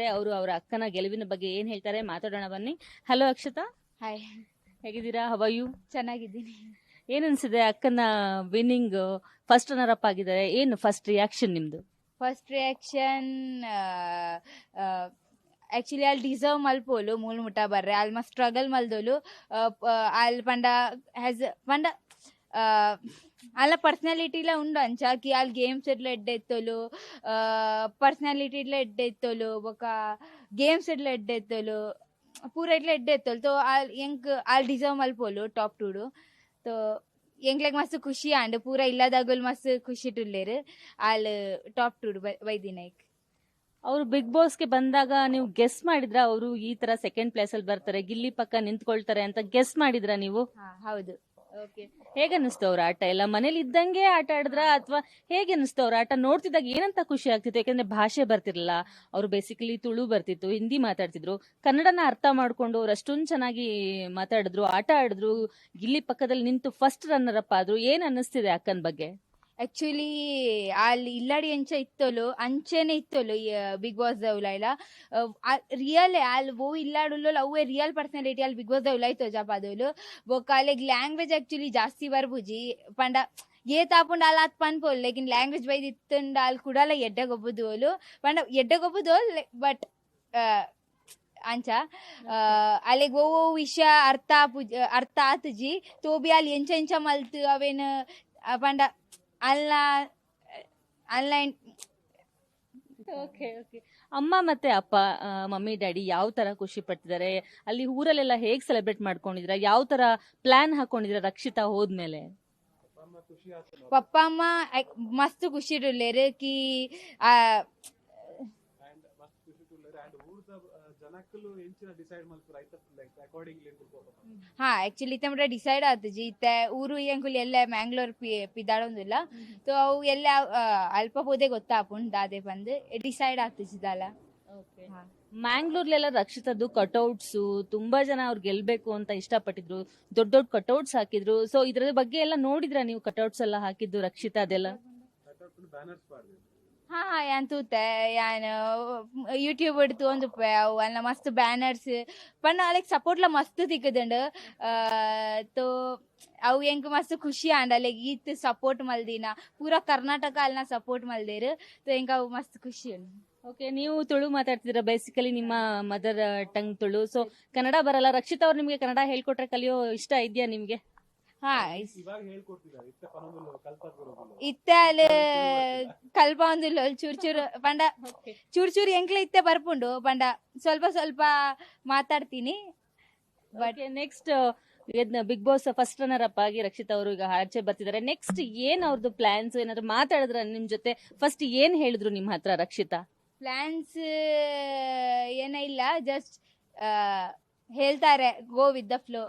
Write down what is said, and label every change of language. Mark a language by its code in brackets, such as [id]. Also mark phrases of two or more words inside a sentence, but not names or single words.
[kn] ಅವರು ಅವರ ಅಕ್ಕನ ಗೆಲುವಿನ ಬಗ್ಗೆ ಏನ್ ಹೇಳ್ತಾರೆ ಮಾತಾಡೋಣ ಬನ್ನಿ. ಹಲೋ ಅಕ್ಷತಾ, ಹಾಯ್, ಹೇಗಿದ್ದೀರಾ? [en] how you? [kn] ಚೆನ್ನಾಗಿದ್ದೀನಿ. ಏನ್ ಅನ್ಸಿದೆ ಅಕ್ಕನ ವಿನ್ನಿಂಗ್ [en] first runner up [kn] ಆಗಿದ್ದಾರೆ? ಏನು [en] first reaction [kn] ನಿಮ್ದು? [en] first reaction actually [tcy] ಅಲ್ಲಿ ಡಿಸರ್ವ್ ಮಲ್ಪೋಲು ಮೂಲ್ ಮುಟ್ಟ ಬರ್ರೆ ಅಲ್ಲಿ ಮಸ್ತ್ ಸ್ಟ್ರಗಲ್ ಮಲ್ದೋಲು ಅಲ್ಲಿ ಪಂಡ ಅಲ್ಲ ಪರ್ಸನಾಲಿಟಿಲ ಉಂಡು ಅಂಚಾಕಿ ಅಲ್ಲಿ ಗೇಮ್ಸ್ ಎಡ್ಲ ಎಡ್ಡೆತ್ತೋಲು ಪರ್ಸನಾಲಿಟಿಲ ಎಡ್ಡೆತ್ತೋಲು ಬೊಕ ಗೇಮ್ಸ್ ಎಡ್ಲ ಎಡ್ಡೆತ್ತೋಲು ಪೂರ ಇಟ್ಲ ಎಡ್ಡೆತ್ತೋಲು ತೋ ಅಲ್ಲಿ ಡಿಸರ್ವ್ ಮಲ್ಪೋಲು ಟಾಪ್ ಟೂಡು. ತೋ ಎಂಗ್ಲೆಗ್ ಮಸ್ತ್ ಖುಷಿ ಆಂಡ್ ಪೂರ ಇಲ್ಲದಾಗೋಲ್ ಮಸ್ತ್ ಖುಷಿ ಟುಲ್ಲೇರು ಅಲ್ಲಿ ಟಾಪ್ ಟೂಡು ಬೈದಿನೈಕ್. [kn] ಅವರು ಬಿಗ್ ಬಾಸ್ಗೆ ಬಂದಾಗ ನೀವು ಗೆಸ್ ಮಾಡಿದ್ರ ಅವರು ಈ ತರ [en] second place [kn] ಅಲ್ಲಿ ಬರ್ತಾರೆ, ಗಿಲ್ಲಿ ಪಕ್ಕ ನಿಂತ್ಕೊಳ್ತಾರೆ ಅಂತ ಗೆಸ್ ಮಾಡಿದ್ರ ನೀವು? ಹೌದು. ಓಕೆ, ಹೇಗೆ ಅನಿಸ್ತು ಅವ್ರ ಆಟ ಎಲ್ಲ? ಮನೇಲಿ ಇದ್ದಂಗೆ ಆಟ ಆಡಿದ್ರ ಅಥವಾ ಹೇಗೆ ಅನಿಸ್ತು ಅವ್ರ ಆಟ? ನೋಡ್ತಿದ್ದಾಗ ಏನಂತ ಖುಷಿ ಆಗ್ತಿತ್ತು? ಯಾಕಂದ್ರೆ ಭಾಷೆ ಬರ್ತಿರ್ಲಿಲ್ಲ, ಅವ್ರು ಬೇಸಿಕಲಿ ತುಳು ಬರ್ತಿತ್ತು, ಹಿಂದಿ ಮಾತಾಡ್ತಿದ್ರು, ಕನ್ನಡನ ಅರ್ಥ ಮಾಡ್ಕೊಂಡು ಅವ್ರು ಅಷ್ಟೊಂದು ಚೆನ್ನಾಗಿ ಮಾತಾಡಿದ್ರು, ಆಟ ಆಡಿದ್ರು, ಗಿಲ್ಲಿ ಪಕ್ಕದಲ್ಲಿ ನಿಂತು [en] first runner up [kn] ಆದ್ರು. ಏನ್ ಅನ್ನಿಸ್ತಿದೆ ಅಕ್ಕನ ಬಗ್ಗೆ? [tcy] ಆಕ್ಚುಲಿ ಅಲ್ಲಿ ಇಲ್ಲಾಡಿ ಇತ್ತೋಲು ಅಂಚೆನೆ ಇತ್ತೋಲು ಬಿಗ್ ಬಾಸ್ ದೌಲ ರಿಯಲ್ ಅಲ್ಲಿ ಓ ಇಲ್ಲಾಡುಲ್ಲ ಅವೇ [en] real personality [tcy] ಅಲ್ಲಿ ಬಿಗ್ ಬಾಸ್ ದೌಲ ಇತ್ತು ಜಪಾದೋಲು ಬೊಕ್ಕ ಅಲ್ಲಿಗೆ [en] language actually [tcy] ಜಾಸ್ತಿ ಬರ್ಬುಜಿ ಪಂಡ ಏ ತಾಪುಂಡ ಅಲ್ಲಿ ಹತ್ತು ಪನ್ಪೋಲು ಲೇಕಿನ್ ಲ್ಯಾಂಗ್ವೇಜ್ ಬೈದು ಇತ್ತುಂಡ ಅಲ್ಲಿ ಕೂಡಲ್ಲ ಎಡ್ಡಗೊಬ್ಬುದೋಲು ಪಂಡ ಎಡ್ಡಗೊಬ್ಬುದೋಲ್ ಬಟ್ ಅಂಚ ಅಲ್ಲಿಗೆ ಓ ವಿಷಯ ಅರ್ಥ ಆತುಜಿ ತೋಬಿ ಅಲ್ಲಿ ಎಂಚ ಮಲ್ತು ಅವೇನು ಪಂಡ ಆನ್ಲೈನ್. [kn] ಓಕೆ ಓಕೆ. ಅಮ್ಮ ಮತ್ತೆ ಅಪ್ಪ, ಮಮ್ಮಿ ಡ್ಯಾಡಿ ಯಾವ ತರ ಖುಷಿ ಪಡ್ತಿದ್ದಾರೆ? ಅಲ್ಲಿ ಊರಲ್ಲೆಲ್ಲ ಹೇಗ್ ಸೆಲೆಬ್ರೇಟ್ ಮಾಡ್ಕೊಂಡಿದ್ರ? ಯಾವ ತರ ಪ್ಲಾನ್ ಹಾಕೊಂಡಿದ್ರ ರಕ್ಷಿತಾ ಹೋದ್ಮೇಲೆ? [tcy] ಪಪ್ಪ ಅಮ್ಮ ಮಸ್ತ್ ಖುಷಿ ಇಡಲೇರು ಕಿ ಹಾ ಆಕ್ಚುಲಿ ಇತ್ತ ಡಿಸೈಡ್ ಆತಜಿ ಇತ್ತೆ ಊರು ಎಂಕುಲ್ ಎಲ್ಲ ಮ್ಯಾಂಗ್ಳೂರ್ ಪಿದಾಡೊಂದಿಲ್ಲ ತೋ ಅವು ಎಲ್ಲ ಅಲ್ಪ ಹೋದೆ ಗೊತ್ತಾಪುಂಡ್ ದಾದೆ ಬಂದು ಡಿಸೈಡ್ ಆಗ್ತಿದ್ದಲ್ಲ. [kn] ಮ್ಯಾಂಗ್ಳೂರ್ಲೆಲ್ಲ ರಕ್ಷಿತದ್ದು ಕಟೌಟ್ಸ್ ತುಂಬಾ ಜನ ಅವ್ರು ಗೆಲ್ಬೇಕು ಅಂತ ಇಷ್ಟಪಟ್ಟಿದ್ರು, ದೊಡ್ಡ ದೊಡ್ಡ ಕಟೌಟ್ಸ್ ಹಾಕಿದ್ರು. ಸೊ ಇದ್ರ ಬಗ್ಗೆ ಎಲ್ಲ ನೋಡಿದ್ರ ನೀವು? ಕಟೌಟ್ಸ್ ಎಲ್ಲ ಹಾಕಿದ್ದು ರಕ್ಷಿತಾ ಅದೆಲ್ಲ? [tcy] ಹಾ ಯಾನ್ ತೂತೆ ಯಾನ್ ಯೂಟ್ಯೂಬ್ ಇಡ್ತು ಒಂದು ಅವು ಅಲ್ಲ ಮಸ್ತ್ ಬ್ಯಾನರ್ಸ್ ಪಣ್ಣ ಅಲ್ಲಿಗೆ ಸಪೋರ್ಟ್ಲ ಮಸ್ತ್ ತಿಕ್ಕದಂಡು ತೋ ಅವು ಹೆಂಗ್ ಮಸ್ತ್ ಖುಷಿ ಆಂಡ್ ಅಲ್ಲಿಗೆ ಈತ್ ಸಪೋರ್ಟ್ ಮಲ್ದಿನ ಪೂರ ಕರ್ನಾಟಕ ಅಲ್ಲಿನ ಸಪೋರ್ಟ್ ಮಲ್ದೇರು ತೋ ಹೆಂಗ ಅವು ಮಸ್ತ್ ಖುಷಿ ಉಂಡು. [kn] ಓಕೆ, ನೀವು ತುಳು ಮಾತಾಡ್ತಿದ್ರ, ಬೇಸಿಕಲಿ ನಿಮ್ಮ [en] mother tongue [kn] ತುಳು. ಸೊ ಕನ್ನಡ ಬರಲ್ಲ. ರಕ್ಷಿತಾ ಅವ್ರು ನಿಮ್ಗೆ ಕನ್ನಡ ಹೇಳ್ಕೊಟ್ರೆ ಕಲಿಯೋ ಇಷ್ಟ ಇದೆಯಾ ನಿಮ್ಗೆ? [tcy] ಹಾ ಇತ್ತೆ ಅಲ್ಲಿ ಕಲ್ಪ ಒಂದಿಲ್ಲ ಚೂರ್ ಪಂಡ ಚೂರ್ ಎಂಕ್ಲೆ ಇತ್ತೆ ಬರ್ಪುಂಡು ಪಂಡ [kn] ಸ್ವಲ್ಪ ಸ್ವಲ್ಪ ಮಾತಾಡ್ತೀನಿ. [tcy] ಬಟ್ ನೆಕ್ಸ್ಟ್ ಬಿಗ್ ಬಾಸ್ [en] first runner up [tcy] ಆಗಿ ರಕ್ಷಿತಾ ಅವರು ಈಗ ಆಚೆ ಬರ್ತಿದ್ದಾರೆ. ನೆಕ್ಸ್ಟ್ ಏನ್ ಅವ್ರದ್ದು ಪ್ಲಾನ್ಸ್? ಏನಾದ್ರು ಮಾತಾಡಿದ್ರ ನಿಮ್ ಜೊತೆ? ಫಸ್ಟ್ ಏನ್ ಹೇಳಿದ್ರು ನಿಮ್ ಹತ್ರ ರಕ್ಷಿತಾ? ಪ್ಲಾನ್ಸ್ ಏನ ಇಲ್ಲ, ಜಸ್ಟ್ ಹೇಳ್ತಾರೆ [en] go with the flow.